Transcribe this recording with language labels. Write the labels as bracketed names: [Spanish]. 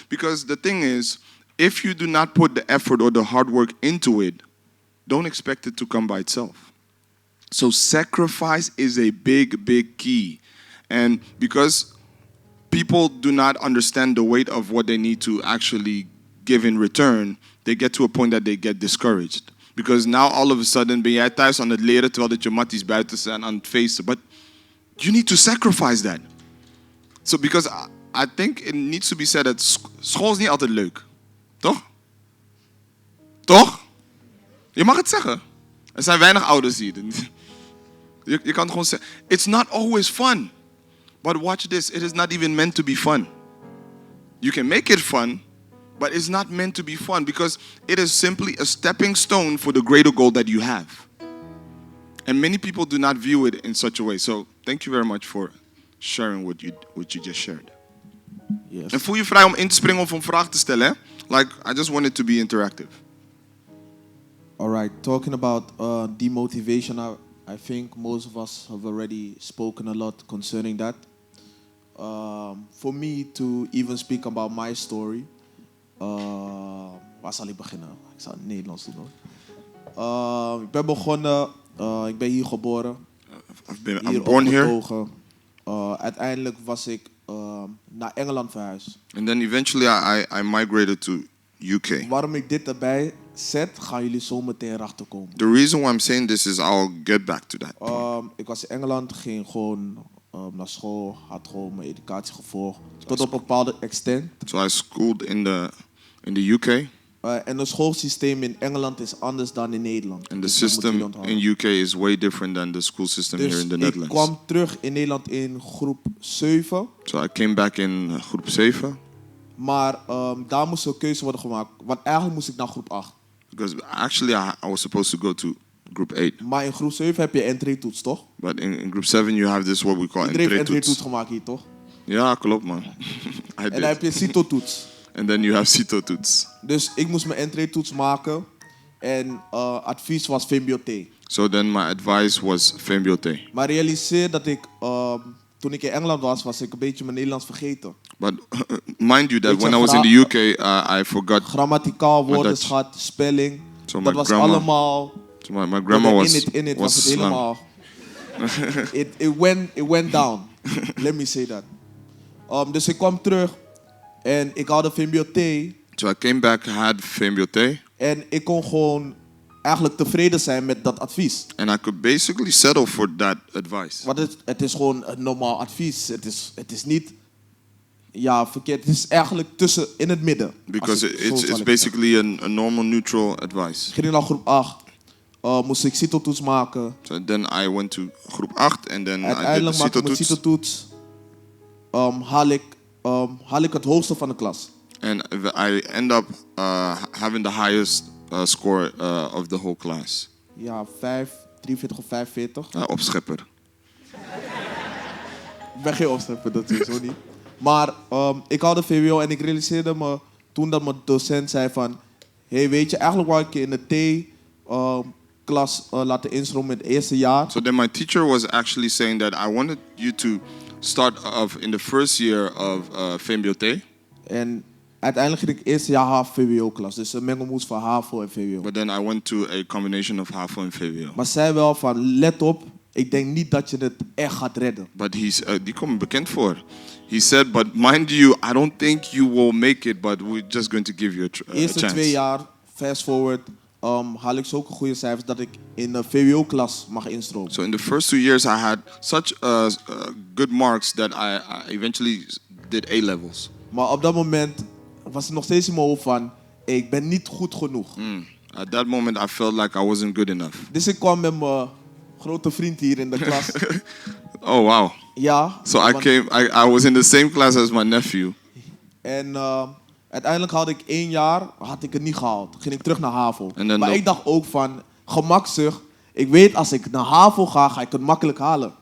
[English] Because the thing is, if you do not put the effort or the hard work into it, don't expect it to come by itself. So sacrifice is a big, big key. And because people do not understand the weight of what they need to actually give in return, they get to a point that they get discouraged. Because now all of a sudden [Dutch] ben jij thuis aan het leren terwijl dat je matties buiten zijn aan het feesten. [English] But you need to sacrifice that. So because I think it needs to be said that school is [Dutch] niet altijd leuk. Toch? Toch? Je mag het zeggen. Er zijn weinig ouders hier. Je kan het gewoon zeggen. [English] It's not always fun. But watch this. It is not even meant to be fun. You can make it fun, but it's not meant to be fun because it is simply a stepping stone for the greater goal that you have. And many people do not view it in such a way. So thank you very much for sharing what you just shared. Yes. [Dutch] En voel je vrij om in te springen of om vragen te stellen. Hè? [English] Like, I just want it to be interactive. All right, talking about demotivation, I think most of us have already spoken a lot concerning that. For me to even speak about my story, [Dutch] waar zal ik beginnen? Ik zal het Nederlands doen hoor. Ik ben begonnen, ik ben hier geboren. [English] I'm born here. [Dutch] Uiteindelijk was ik naar Engeland verhuisd. [English] And then eventually I migrated to UK. [Dutch] Waarom ik dit erbij zet, gaan jullie zo meteen erachter komen. [English] The reason why I'm saying this is I'll get back to that. [Dutch] Ik was in Engeland, ging gewoon naar school, had gewoon mijn educatie gevolgd. Tot op een bepaalde extent. [English] So I schooled in the UK. [Dutch] En het schoolsysteem in Engeland is anders dan in Nederland. [English] And the system in UK is way different than the school system here in the Netherlands. [Dutch] Ik kwam terug in Nederland in groep 7. [English] So I came back in groep 7. [Dutch] Maar daar moest een keuze worden gemaakt. Want eigenlijk moest ik naar groep 8. [English] Because actually I was supposed to go to group 8. [Dutch] Maar in groep 7 heb je entree-toets, toch? [English] But in group 7 you have this what we call [Dutch] entree-toets. Iedereen heeft entree-toets gemaakt hier, toch? Ja, klopt man. En dan heb je CITO-toets. [English] And then you have CITO-toets. [Dutch] Dus ik moest mijn entree-toets maken. En advies was VMBO-T. [English] So then my advice was VMBO-T. [Dutch] Maar realiseer dat ik, toen ik in Engeland was ik een beetje mijn Nederlands vergeten. [English] But mind you that when I was in the UK, I forgot. [Dutch] Grammaticaal, woordenschat, spelling. [English] So [Dutch] dat was allemaal. [English] So my grammar was [Dutch] het helemaal. [English] It went down. Let me say that. [Dutch] Dus ik kwam terug en ik had de VMBO-T. [English] So I came back, had VMBO-T. [Dutch] En ik kon gewoon eigenlijk tevreden zijn met dat advies. [English] And I could basically settle for that advice. [Dutch] Want het is gewoon een normaal advies. Het is niet verkeerd. Het is eigenlijk in het midden. [English] Because it's basically a normal neutral advice. [Dutch] Ik ging naar groep 8. Moest ik CITO-toets maken. [English] So then I went to groep 8 and then [Dutch] uiteindelijk [English] I did the [Dutch] maakte ik mijn CITO-toets. Haal ik het hoogste van de klas. [English] And I end up having the highest score of the whole class. [Dutch] Ja, 43 of 45. Opschepper. Ik ben geen opschepper, dat is zo niet. Maar ik had de VWO en ik realiseerde me toen dat mijn docent zei van... Hey, weet je, eigenlijk wou ik je in de T-klas laten instromen in het eerste jaar. [English] So then my teacher was actually saying that I wanted you to start off in the first year of VMBO-T. [Dutch] En uiteindelijk ging ik eerste jaar HAVO-VWO-klas. Dus een mengelmoes van HAVO en VWO. [English] But then I went to a combination of HAVO and VWO. [Dutch] Maar zei wel van, let op, ik denk niet dat je het echt gaat redden. But die komt bekend voor. [English] He said, but mind you, I don't think you will make it, but we're just going to give you a chance. [Dutch] Eerste 2 jaar, [English] fast forward, [Dutch] haal ik zulke goede cijfers dat ik in de VWO-klas mag instromen. [English] So in the first 2 years I had such good marks that I eventually did A-levels. [Dutch] Maar op dat moment was het nog steeds in mijn hoofd van, ik ben niet goed genoeg. [English] At that moment I felt like I wasn't good enough. [Dutch] Dus ik kwam met mijn grote vriend hier in de klas. [English] Oh wow. [Dutch] Ja. [English] So I was in the same class as my nephew. [Dutch] En uiteindelijk had ik 1 jaar had ik het niet gehaald. Ging ik terug naar HAVO. En dan Maar nog- ik dacht ook van gemakzucht. Ik weet als ik naar HAVO ga ik het makkelijk halen.